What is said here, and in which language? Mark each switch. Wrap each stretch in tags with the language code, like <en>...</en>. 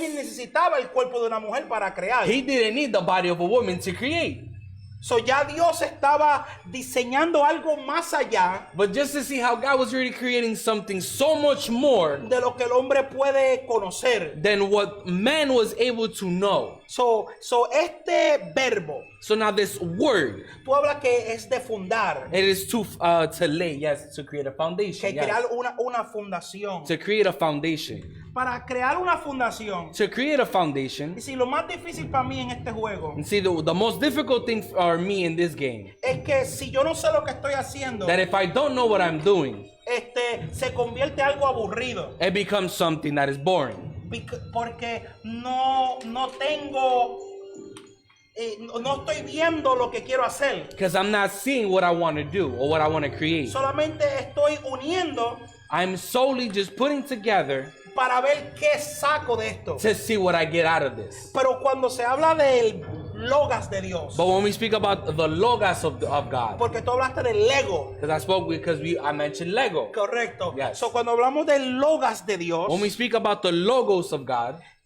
<es>necesitaba el cuerpo de una mujer para crear.</es> <en>he didn't need the body of a woman to create.</en> <es>So ya Dios estaba diseñando algo más allá</es> <en>But just to see how God was really creating something so much more</en> <es>de lo que el hombre puede conocer.</es> <en>than what man was able to know.</en> <es>So este verbo,</es> <en>So now this word,</en> <es>tú hablas que es de fundar,</es> <en>it is to lay, yes, to create a</en> <es>que</es> <en>foundation, yes.</en> <es>crear una fundación.</es> <en>To create a foundation.</en> <es>Para crear una fundación,</es> <en>To create a foundation.</en> <es>y si lo más difícil para mí en este juego</es> <en>And see, the most difficult thing for me in this game,</en> <es>es que si yo no sé lo que estoy haciendo,</es> <en>that if I don't know what I'm doing,</en> <es>se convierte en algo aburrido.</es> <en>it becomes something that is boring.</en> <es>Porque no tengo, no estoy viendo lo que quiero hacer.</es> <en>Because I'm not seeing what I want to do or what I want to create.</en> <es>Solamente estoy uniendo</es> <en>I'm solely just putting together</en> <es>para ver qué saco de esto.</es> <en>to see what I get out of this.</en> <es>Pero cuando se habla del Logos de Dios,</es> <en>But when we speak about the logos of God,</en> <es>porque tú hablaste del Lego,</es> <en>I mentioned Lego.</en> <es>correcto.</es> <en>Yes.</en> <es>So cuando hablamos del Logos de Dios,</es> <en>When we speak about the logos of God,</en>